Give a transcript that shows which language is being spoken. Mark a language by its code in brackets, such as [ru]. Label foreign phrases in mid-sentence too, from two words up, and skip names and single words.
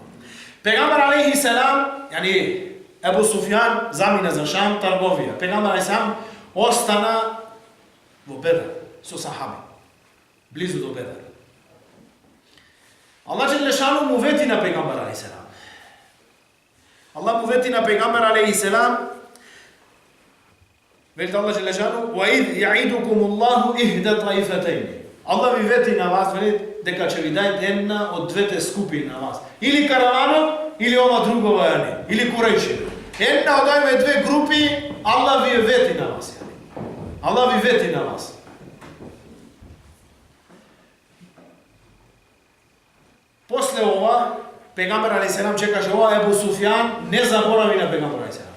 [mk] Пегамбер [ar] عليه السلام, [mk] Ебу Суфјан замина за Шам, трговија. Пегамбер [ar] عليه السلام [mk] остана во Бедр со сахаби, близу до Бедр. Аллах џелешану му вети на Пегамбер [ar] عليه السلام. [mk] Аллах му вети на пејгамбер [ar] عليه السلام. [mk] Вели Аллах џелешану: [ar] "وإذ يعدكم الله إحدى الطائفتين." [mk] Аллах ви вети на вас, вели дека ќе ви даде една од двете скупини на вас. Или караванот, или ова друго вајане, или курејши. Една од овие две групи Allah ви вети на вас. Allah ви вети на вас. После ова Пегамбер [ar] عليه السلام [mk] чекаше ова Ебу Суфјан не заборави на Пегамбер [ar] عليه السلام.